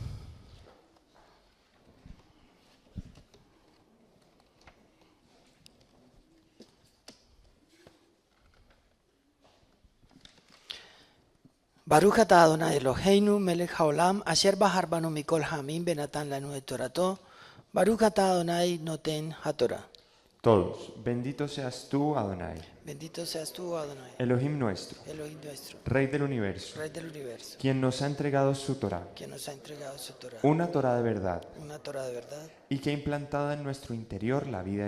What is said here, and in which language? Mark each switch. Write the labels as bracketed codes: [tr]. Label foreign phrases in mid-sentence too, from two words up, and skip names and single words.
[he] ברוך אתה אדני אלהינו מלך העולם אשר בחר בנו מכל העמים ונתן לנו את תורתו. ברוך אתה אדני נותן התורה. [es] Todos, bendito seas tú, Adonai, Bendito seas tú, Adonai, Elohim nuestro, Elohim nuestro, Rey del universo, Rey del universo, quien nos ha entregado su Torah, quien nos ha entregado su Torah, una Torah de verdad, una Torah de verdad, y que ha implantado en nuestro interior la vida